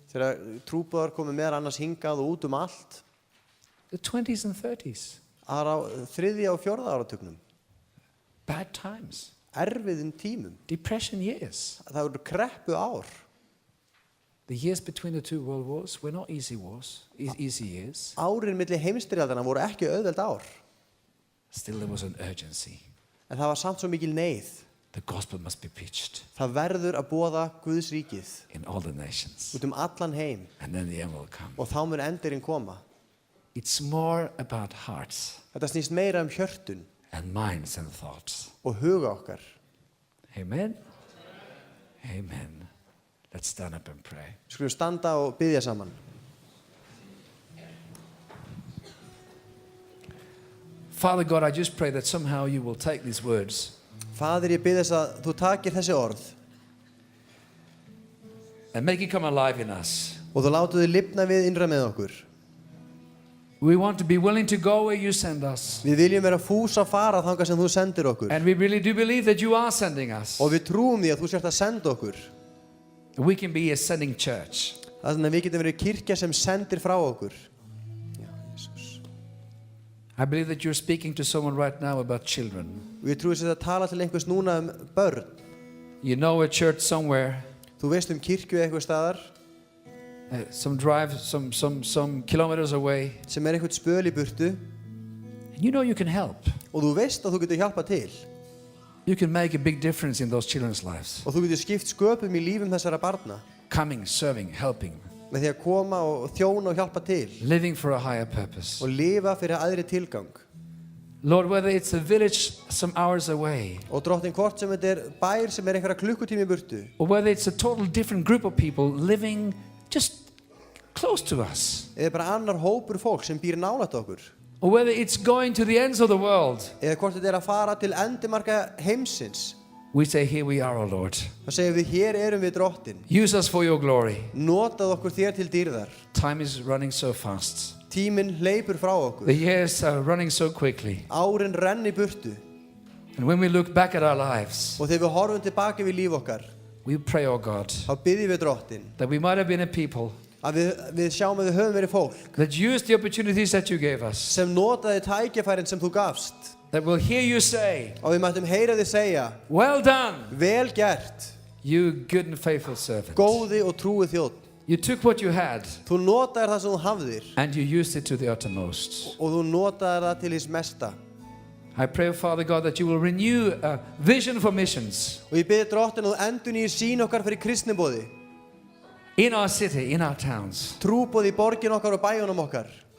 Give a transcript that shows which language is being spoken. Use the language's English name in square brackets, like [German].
[Icelandic] Þegar trúboðar komu meðal annars hingað og út allt. [English] The 20s and 30s. [Icelandic] Á 3. og 4. áratugnum. [English] Bad times. [Icelandic] Erfiðum tímum. [English] Depression years. [Icelandic] Það voru kreppu ár. [English] The years between the 2 world wars were not easy wars, easy years. [Icelandic] Árin milli heimsstyrjaldanna voru ekki auðveld ár. [English] Still there was an urgency. [Icelandic] En það var samt svo mikil neyð. [English] The gospel must be preached [Icelandic] Það verður að boða Guðs ríkið [English] in all the nations. [Icelandic] út allan heim [English] And then the end will come. [Icelandic] og þá mun endurinn koma. [English] It's more about hearts [Icelandic] Þetta snýst meira hjörtun [English] and minds and thoughts. [Icelandic] og huga okkar. [English] Amen? Amen. Let's stand up and pray. [Icelandic] Skulum standa og biðja saman. [English] Father God, I just pray that somehow you will take these words [Icelandic] Faðir, ég bið þess að þú takir þessi orð [English] and make it come alive in us. [Icelandic] og þú látu þau lifna við innra með okkur. [English] We want to be willing to go where you send us. [Icelandic] Við viljum vera fús að fara þangað sem þú sendir okkur. [English] And we really do believe that you are sending us. [Icelandic] Og við trúum því að þú sért að senda okkur. [English] We can be a sending church. [Icelandic] Þannig að við getum verið kirkja sem sendir frá okkur. [English] I believe that you're speaking to someone right now about children. [Icelandic] Við trúum þess að tala til einhvers núna börn. [English] You know a church somewhere. [Icelandic] Þú veist kirkju eitthvað staðar. [English] Some drive some kilometers away. [Icelandic] Sem einhvern spöl í burtu. [English] And you know you can help. [Icelandic] Og þú veist að þú getur hjálpa til. [English] You can make a big difference in those children's lives. [Icelandic] Og þú getur skipt sköpum í lífum þessara barna. [English] Coming, serving, helping. [Icelandic] Með því að koma og þjóna og hjálpa til. [English] Living for a higher purpose. [Icelandic] Og lifa fyrir aðri tilgang. [English] Lord, whether it's a village some hours away. [Icelandic] Og Drottinn, hvort sem þetta bær sem einhverja klukkutími í burtu. [English] Or whether it's a total different group of people living just close to us. [Icelandic] Eða bara annar hópur fólk sem býr nálægt okkur. [English] Or whether it's going to the ends of the world. [Icelandic] Eða hvort þetta að fara til endimarka heimsins. [English] We say, here we are, O Lord. [Icelandic] Það segjum við, hér erum við Drottinn. [English] Use us for your glory. [Icelandic] Notað okkur þér til dýrðar. [English] Time is running so fast. [Icelandic] Tíminn hleypur frá okkur. [English] The years are running so quickly. [Icelandic] Árin renni burtu. [English] And when we look back at our lives, [Icelandic] og þegar við horfum tilbaka við líf okkar, [English] we pray, O God, [Icelandic] þá biðjum við Drottinn, [English] that we might have been a people [Icelandic] að við sjáum að við höfum verið fólk [English] that used the opportunities that you gave us, [Icelandic] sem notaði tækifærin sem þú gafst, [English] that will hear you say, [Icelandic] og við mættum heyra þig segja, [English] well done, [Icelandic] vel gert, [English] you good and faithful servant. [Icelandic] Góði og trúi þjónn. [English] You took what you had, [Icelandic] þú notaðir það sem þú hafðir, [English] and you used it to the uttermost. [Icelandic] og þú notaðir það til hins mesta. [English] I pray, Father God, that you will renew a vision for missions. [Icelandic] Og ég biði Drottinn að þú endurnýir sýn okkar fyrir kristniboði. [English] In our city, in our towns. [Icelandic] Trúboði í borgin okkar og bæjunum okkar.